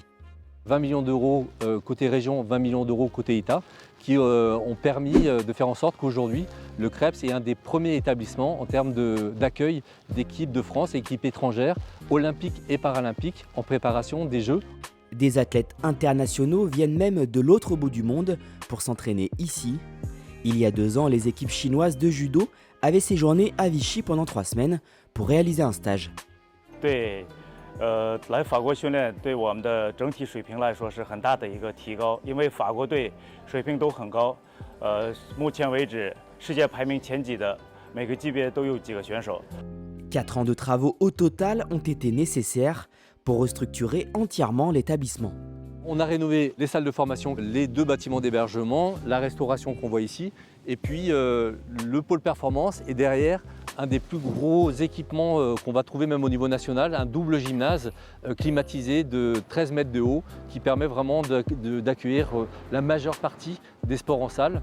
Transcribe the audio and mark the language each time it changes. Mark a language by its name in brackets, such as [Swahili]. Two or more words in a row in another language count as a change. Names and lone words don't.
[French] 20 millions d'euros côté région, 20 millions d'euros côté État, qui ont permis de faire en sorte qu'aujourd'hui, le CREPS est un des premiers établissements en termes d'accueil d'équipes de France, équipes étrangères, olympiques et paralympiques, en préparation des Jeux. Des athlètes internationaux viennent même de l'autre bout du monde pour s'entraîner ici. Il y a 2 ans, les équipes chinoises de judo avaient séjourné à Vichy pendant 3 semaines pour réaliser un stage. [Chinese] 来法国训练对我们的整体水平来说是很大的一个提高，因为法国队水平都很高，目前为止世界排名前几的每个级别都有几个选手。 [French] 4 ans de travaux au total ont été nécessaires pour restructurer entièrement l'établissement. On a rénové les salles de formation, les 2 bâtiments d'hébergement, la restauration qu'on voit ici, et puis le pôle performance et derrière un des plus gros équipements qu'on va trouver même au niveau national, un double gymnase climatisé de 13 mètres de haut qui permet vraiment d'accueillir la majeure partie des sports en salle.